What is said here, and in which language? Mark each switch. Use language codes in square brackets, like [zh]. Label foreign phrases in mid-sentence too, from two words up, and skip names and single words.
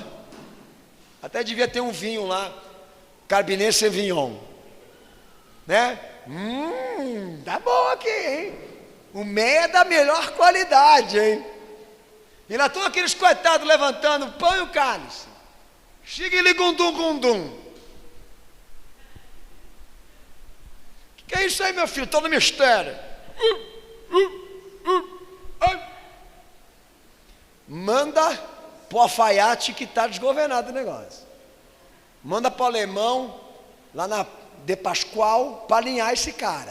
[pt] Até devia ter um vinho lá, Cabernet Sauvignon, né? Tá bom aqui, hein? O meia é da melhor qualidade, hein? E lá estão aqueles coitados levantando o pão e o cálice. Xigili gundum gundum. Que é isso aí, meu filho? Estou no mistério. Manda pro alfaiate que está desgovernado o negócio. Manda pro alemão, lá na De Pascoal, para alinhar esse cara.